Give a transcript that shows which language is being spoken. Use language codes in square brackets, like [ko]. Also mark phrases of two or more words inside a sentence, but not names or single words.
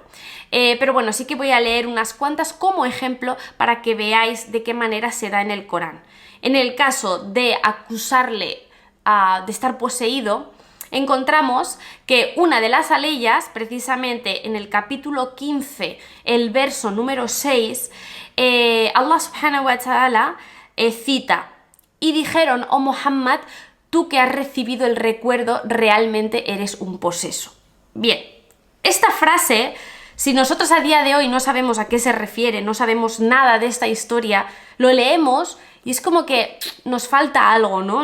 [es] Pero bueno, sí que voy a leer unas cuantas como ejemplo para que veáis de qué manera se da en el Corán. En el caso de acusarle de estar poseído, encontramos que una de las aleyas, precisamente en el capítulo 15, el verso número 6, [ar] الله سبحانه وتعالى [es] cita: y dijeron, oh Muhammad, tú que has recibido el recuerdo, realmente eres un poseso. Bien, esta frase, si nosotros a día de hoy no sabemos a qué se refiere, no sabemos nada de esta historia, lo leemos y es como que nos falta algo, ¿no?